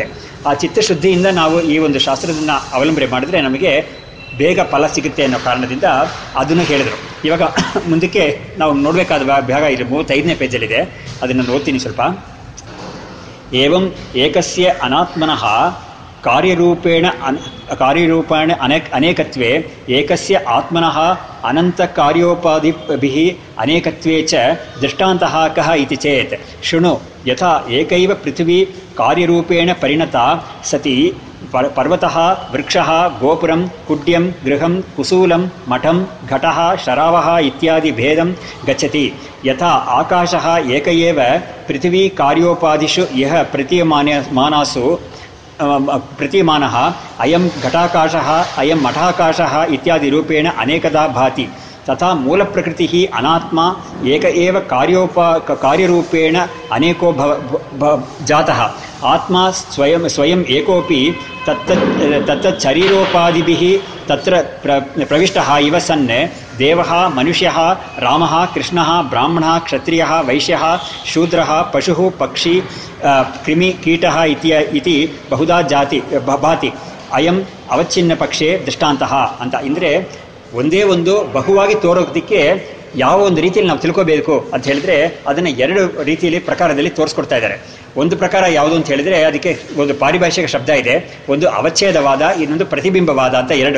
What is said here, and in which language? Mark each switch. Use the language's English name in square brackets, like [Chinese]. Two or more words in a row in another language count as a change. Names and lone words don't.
[Kannada] ಆ ಚಿತ್ತಶುದ್ಧಿಯಿಂದ ನಾವು ಈ ಒಂದು ಶಾಸ್ತ್ರದನ್ನು ಅವಲಂಬನೆ ಮಾಡಿದ್ರೆ ನಮಗೆ ಬೇಗ ಫಲ ಸಿಗುತ್ತೆ ಅನ್ನೋ ಕಾರಣದಿಂದ ಅದನ್ನು ಹೇಳಿದರು. ಇವಾಗ ಮುಂದಕ್ಕೆ ನಾವು ನೋಡಬೇಕಾದ ಭಾಗ ಇಲ್ಲಿ 35ನೇ ಪೇಜಲ್ಲಿದೆ, ಅದನ್ನು ಓದ್ತೀನಿ ಸ್ವಲ್ಪ. [Sanskrit] ಏವಂ ಏಕಸ್ಯ ಅನಾತ್ಮನಃ ಕಾರ್ಯರೂಪೇಣ ಅನೇಕತ್ವೇ ಏಕಸ್ಯ ಆತ್ಮನಃ ಅನಂತ ಕಾರ್ಯೋಪಾಧಿಭಿಃ ಅನೇಕತ್ವೇ ಚ ದೃಷ್ಟಾಂತಃ ಕಃ ಇತಿ ಚೇತ್ ಶೃಣು. ಯಥಾ ಏಕೈವ ಪೃಥ್ವೀ ಕಾರ್ಯರೂಪೇಣ ಪರಿಣತಾ ಸತಿ ಪರ್ವತಃ ವೃಕ್ಷಃ ಗೋಪುರಂ ಕುಡ್ಯಂ ಗೃಹಂ ಕುಸೂಲಂ ಮಠಂ ಘಟಃ ಶರಾವಃ ಇತ್ಯಾದಿ ಭೇದಂ ಗಚ್ಚತಿ. ಯಥಾ ಆಕಾಶಃ ಏಕ ಏವ ಪೃಥ್ವೀ ಕಾರ್ಯೋಪಾದಿಷು ಯಃ ಪ್ರತೀಯಮಾನಃ ಅಯಂ ಘಟಾಕಾಶಃ ಅಯಂ ಮಠಾಕಾಶಃ ಇತ್ಯಾದಿ ರೂಪೇಣ ಅನೇಕದಾ ಭಾತಿ. ತಥಾ ಮೂಲಪ್ರಕೃತಿಃ ಅನಾತ್ಮ ಏಕ ಏವ ಕಾರ್ಯರೂಪೇಣ ಅನೇಕೋ ಜಾತಃ. ಆತ್ಮ ಸ್ವಯಂ ಏಕೋಪಿ ತತ್ತತ್ ಶರೀರೋಪಾದಿಭಿಃ ತತ್ರ ಪ್ರವಿಷ್ಟಃ ಇವ ಸನ್ ದೇವಃ ಮನುಷ್ಯಃ ರಾಮಃ ಕೃಷ್ಣಃ ಬ್ರಾಹ್ಮಣಃ ಕ್ಷತ್ರಿಯಃ ವೈಶ್ಯಃ ಶೂದ್ರಃ ಪಶುಃ ಪಕ್ಷಿ ಕ್ರಿಮಿ ಕೀಟಃ ಇತಿ ಬಹುಧಾ ಭಾತಿ. ಅಯಂ ಅವಚ್ಛಿನ್ನ ಪಕ್ಷೇ ದೃಷ್ಟಾಂತಃ ಅಂತ. [Kannada] ಅಂದರೆ ಒಂದೇ ಒಂದು ಬಹುವಾಗಿ ತೋರೋದಕ್ಕೆ ಯಾವ ಒಂದು ರೀತಿಯಲ್ಲಿ ನಾವು ತಿಳ್ಕೋಬೇಕು ಅಂತ ಹೇಳಿದ್ರೆ ಅದನ್ನು 2 ರೀತಿಯಲ್ಲಿ ಪ್ರಕಾರದಲ್ಲಿ ತೋರಿಸ್ಕೊಡ್ತಾ ಇದ್ದಾರೆ. ಒಂದು ಪ್ರಕಾರ ಯಾವುದು ಅಂತ ಹೇಳಿದ್ರೆ ಅದಕ್ಕೆ ಒಂದು ಪಾರಿಭಾಷಿಕ ಶಬ್ದ ಇದೆ, ಒಂದು ಅವಚ್ಛೇದವಾದ, ಇನ್ನೊಂದು ಪ್ರತಿಬಿಂಬವಾದ ಅಂತ 2.